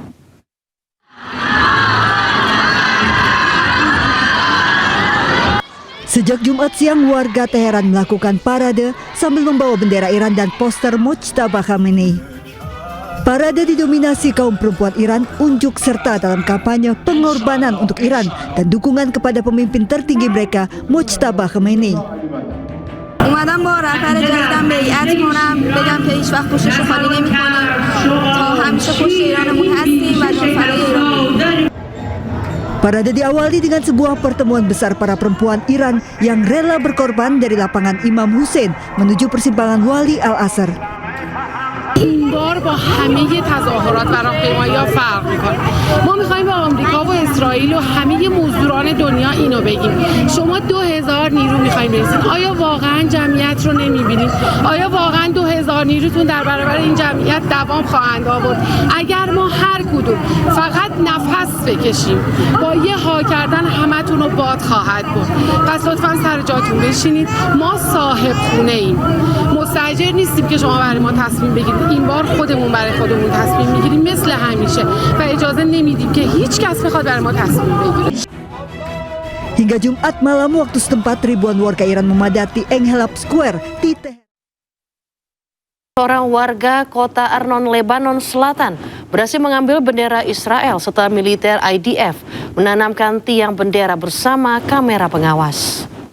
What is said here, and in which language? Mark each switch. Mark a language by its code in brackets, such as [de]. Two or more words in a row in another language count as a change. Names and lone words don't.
[id] Sejak Jumat siang, warga Teheran melakukan parade sambil membawa bendera Iran dan poster Mujtaba Khamenei. Parade didominasi kaum perempuan Iran unjuk serta dalam kampanye pengorbanan untuk Iran dan dukungan kepada pemimpin tertinggi mereka, Mujtaba Khamenei. [fa] اومدم با رهبر جدیدم بیعت کنم بگم که هیچ وقت پشت خالی نمی‌کنیم تا همیشه پشت ایرانمون هستیم و جانفدای ایران. [id] Parade diawali dengan sebuah pertemuan besar para perempuan Iran yang rela berkorban dari lapangan Imam Hussein menuju persimpangan Wali Al-Asr. [fa] این بار با همه تظاهرات و راهپیمایی‌ها فرق می‌کنه. ما می‌خوایم به آمریکا و اسرائیل و همه مزدوران دنیا اینو بگیم. شما 2000 نیرو می‌خواید برسید. آیا واقعاً جمعیت رو نمی‌بینید؟ آیا واقعاً 2000 نیروتون در برابر این جمعیت دوام خواهند آورد؟ اگر ما هر کدوم فقط نفس بکشیم با یه ها کردن همتون رو باد خواهد بود. پس لطفاً سر جاتون بشینید. ما صاحب خونه‌ایم. مستاجر نیستیم که شما برای ما تصمیم بگیرید. این بار خودمون برای خودمون تصمیم میگیریم مثل همیشه و اجازه نمیدیم که هیچ کس بخواد برای ما تصمیم بگیره. [id] Hingga Jumat malam waktu setempat, ribuan warga Iran memadati Enghelab Square di Teheran. Seorang warga kota Arnon, Lebanon Selatan berhasil mengambil bendera Israel setelah militer IDF menanamkan tiang bendera bersama kamera pengawas.